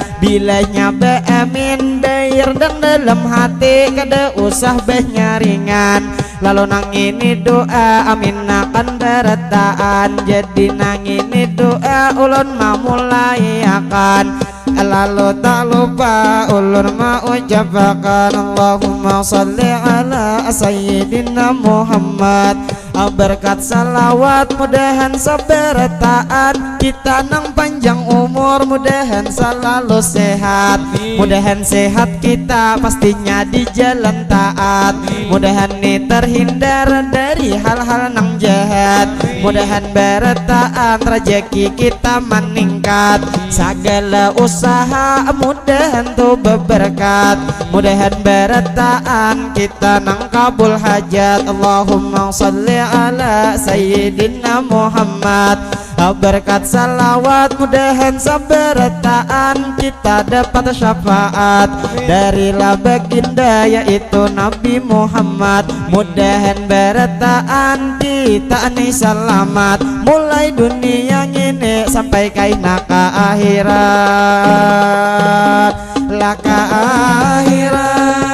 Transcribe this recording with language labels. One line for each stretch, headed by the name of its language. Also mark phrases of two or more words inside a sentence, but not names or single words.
Banjar: Bilanya beamin dair dan dalam hati kada usah benyaringan. Lalu nang ini doa amin akan berataan, jadi nang ini doa ulun mau mulai akan. Lalu tak lupa ulun mau ucapakan,
Arabic: اللهم صل على سيدنا محمد.
Banjar: Berkat salawat mudahan saberataan, kita nang panjang umur mudahan selalu sehat. Mudahan sehat kita pastinya di jalan taat, mudahan nih terhindar dari hal-hal nang jahat. Mudahan berataan rezeki kita meningkat, segala usaha mudahan tuh berberkat. Mudahan berataan kita nang kabul hajat.
Arabic: اللهم صل على سيدنا محمد.
Banjar: Berkat salawat mudahan saberataan, kita dapat syafaat dari baginda yaitu Nabi Muhammad. Mudahan berataan kita nih selamat, mulai dunia ini sampai kaina ke akhirat, laka akhirat.